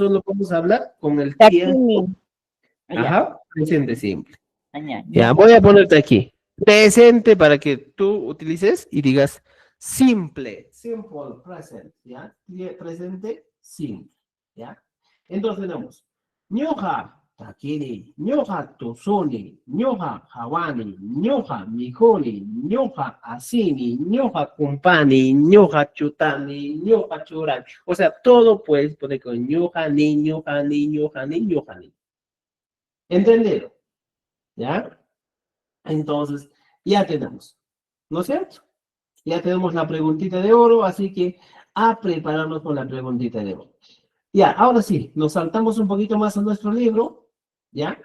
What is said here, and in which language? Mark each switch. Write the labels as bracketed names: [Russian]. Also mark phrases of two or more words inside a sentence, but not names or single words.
[Spanish] Solo vamos a hablar con el tiempo. Takini. Ajá, presente simple. Ya. Ya, voy a ponerte aquí. Presente para que tú utilices y digas simple, [English] simple present, [Spanish] ¿ya? Presente simple, ¿ya? Entonces tenemos [Quechua] ñoja takiri, ñoja tosoni, ñoja hawani, ñoja mikoni, ñoja asini, ñoja kumpani, ñoja chutani, ñoja churani. [Spanish] O sea, todo puedes poner con [Quechua] ñoja ni, ñoja ni, ñoja ni, ñoja ni. [Spanish] ¿Entendido? ¿Ya? Entonces, ya tenemos, ¿no es cierto? Ya tenemos la preguntita de oro, así que a prepararnos con la preguntita de oro. Ya, ahora sí, nos saltamos un poquito más a nuestro libro, ¿ya?